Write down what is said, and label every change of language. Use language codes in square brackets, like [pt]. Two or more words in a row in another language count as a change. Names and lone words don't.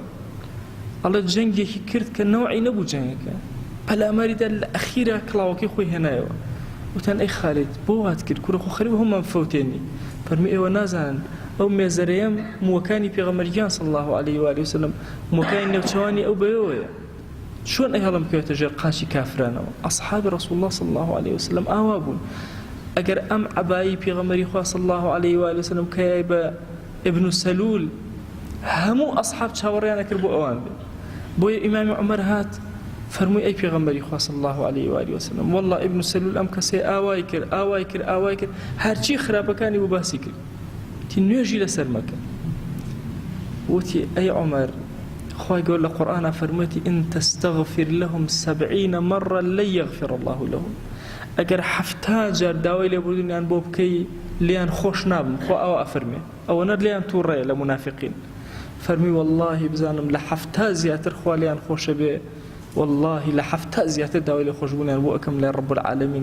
[ckb] ئەڵێ جەنگێکی کرد کە نەوعی نەبوو جەنگەکە، پەلاماریدا لە ئەخیرە کڵاوەکەی خۆی هێنایەوە. وتان ئەی خالد بۆ وات کرد؟ کوڕە خۆ خەریب هەمومان فەوتێنی. فەرمی ئێوە نازانن ئەو مێزەرەیەم مووەکانی پێغەمبەریان [ar] صلی الله علیه و آله وسلم [ckb] مووەکانی نێوچەوانی ئەو بەیەوەیە، چۆن ئەی هەڵم بکەوێتە ژێر قاچی کافرانەوە؟ ئەصحابی [ar] رسول الله صلی الله علیه وسلم [ckb] ئاوا بوون. ئەگەر ئەم عەبایی پێغەمبەری خوا [ar] صلی الله علیه و آله وسلم [ckb] کەیای بە ئیبن سەلول هەموو ئەصحاب چاوەڕێیان ئەکرد بۆ ئەوان بێ. بۆیە ئیمامی عومەر هات فەرمووی ئەی پێغەمبەری خوا [ar] صلی الله علیه و آله وسلم [ckb] والله ئیبن سەلول ئەم کەسەی ئاوای کرد هەرچی خراپەکانی بۆ باسی کرد، تی نوێژی لەسەر مەکە. وتی ئەی عومەر خوای گەور لە قورئانە فەرموویەتی [ar] ئین تەستەغفر لەهم 70 مرة لن يغفر الله لهم. [ckb] ئەگەر 70 جار داوای لێبوردنیان بۆ بکەی لیان خۆش نابن، خۆ ئەوە ئەفەرمێ ئەوەنە لیان تووڕێە لە منافقین. فەرمی والله بزانم لە 70 زیاتر خوا لیان خۆشە بێ، والله لە 70 زیاتر داوای لێ خۆشبوونیان بۆ ئەکەم لای [ar] رب العالمین.